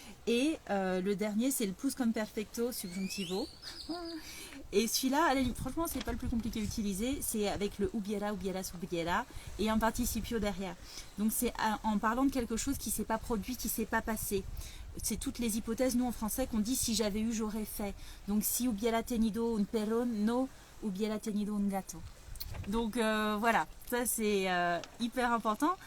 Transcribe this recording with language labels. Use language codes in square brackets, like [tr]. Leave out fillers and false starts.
[fr] Et le dernier, c'est le pluscuamperfecto subjuntivo. Et celui-là, franchement, c'est pas le plus compliqué à utiliser. C'est avec le [es] hubiera, hubieras, hubiera [fr] et [es] un participio [fr] derrière. Donc c'est en parlant de quelque chose qui s'est pas produit, qui s'est pas passé. C'est toutes les hypothèses, nous en français, qu'on dit si j'avais eu, j'aurais fait. [es] Donc si hubiera tenido un perro, no hubiera tenido un gato. [fr] Donc voilà, ça c'est hyper important.